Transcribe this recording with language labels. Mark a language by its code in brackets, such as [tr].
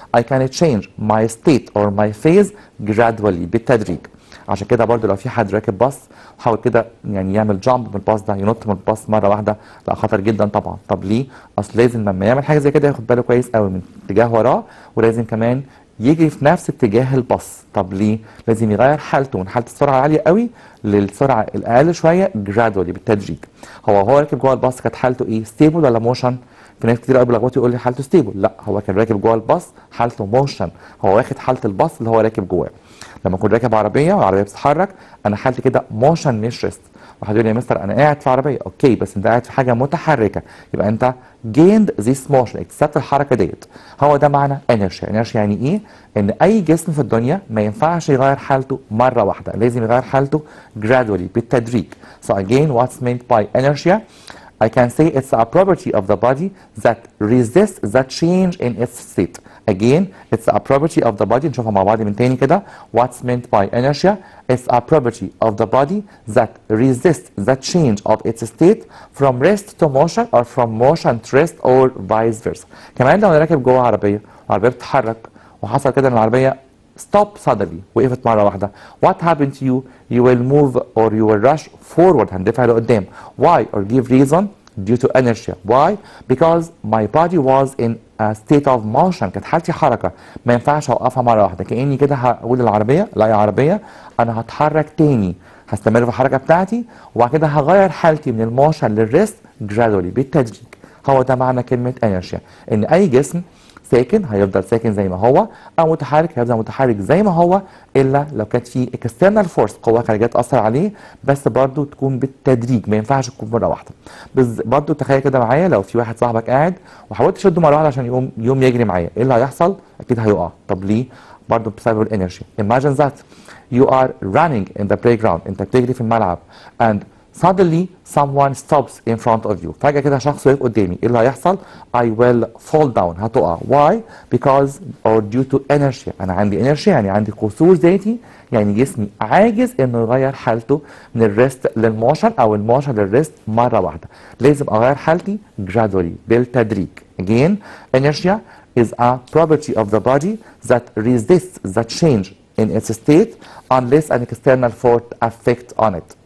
[en] I can change my state or my phase gradually، بالتدريج. [ar] عشان كده برضو لو في حد راكب باص وحاول كده يعني يعمل جامب من الباص ده، ينط من الباص مره واحده، لا خطر جدا طبعا. طب ليه؟ اصل لازم لما يعمل حاجه زي كده ياخد باله كويس قوي من اتجاه وراه، ولازم كمان يجري في نفس اتجاه الباص. طب ليه؟ لازم يغير حالته من حاله السرعه العاليه قوي للسرعه الاقل شويه جرادولي، بالتدريج. هو راكب جوه الباص كانت حالته ايه؟ ستيبل ولا موشن؟ في ناس كتير قوي بيلخبطوا يقول لي حالته ستيبل، لا هو كان راكب جوه الباص حالته موشن، هو واخد حاله الباص اللي هو راكب جواه. لما اكون راكب عربيه والعربيه بتتحرك انا حالتي كده موشن مش ريست. واحد يقول لي يا مستر انا قاعد في عربيه، اوكي بس انت قاعد في حاجه متحركه، يبقى انت [en] gained this motion، [ar] اكتسبت الحركه ديت. هو ده معنى inertia. inertia يعني ايه؟ ان اي جسم في الدنيا ما ينفعش يغير حالته مره واحده، لازم يغير حالته gradually، بالتدريج. [en] So again what's meant by inertia? I can say it's a property of the body that resists the change in its state. Again, it's a property of the body. [ar] نشوفها مع بعض من تاني كده. [en] What's meant by inertia? It's a property of the body that resists the change of its state from rest to motion or from motion to rest or vice versa. [ar] كمان لو انا راكب جوه عربيه وعربيه بتتحرك وحصل كده ان العربيه [en] stop suddenly، [ar] وقفت مره واحده. [en] What happened to you? You will move or you will rush forward، [ar] هندفع لقدام. [en] Why or give reason? Due to inertia. Why? Because my body was in a state of motion، [ar] كانت حالتي حركه، ما ينفعش اوقفها مره واحده. كاني كده هقول للعربيه لا يا عربيه انا هتحرك تاني، هستمر في الحركه بتاعتي وبعد كده هغير حالتي من الموشن للريست gradually، بالتدريج. هو ده معنى كلمه inertia، ان اي جسم ساكن هيفضل ساكن زي ما هو، او متحرك هيفضل متحرك زي ما هو، الا لو كانت في [en] external force، [ar] قوه خارجيه تاثر عليه، بس برضو تكون بالتدريج، ما ينفعش تكون مره واحده. برضو تخيل كده معايا لو في واحد صاحبك قاعد وحاولت تشده مره واحده عشان يقوم يجري معايا، ايه اللي هيحصل؟ اكيد هيقع. طب ليه؟ برضو بسبب الانرجي. [en] Imagine that you are running in the playground، [ar] انت بتجري في الملعب [en] and suddenly someone stops in front of you. [ar] فجأة كده شخص واقف قدامي، ايه اللي هيحصل؟ [en] I will fall down. [ar] هتقع. [en] Why? Because or due to inertia. [ar] انا عندي inertia يعني عندي قصور ذاتي، يعني جسمي عاجز انه يغير حالته من الريست للموشن او الموشن للريست مرة واحدة. لازم اغير حالتي gradually بالتدريج. [en] Again, inertia is a property of the body that resists the change in its state unless an external force affects on it.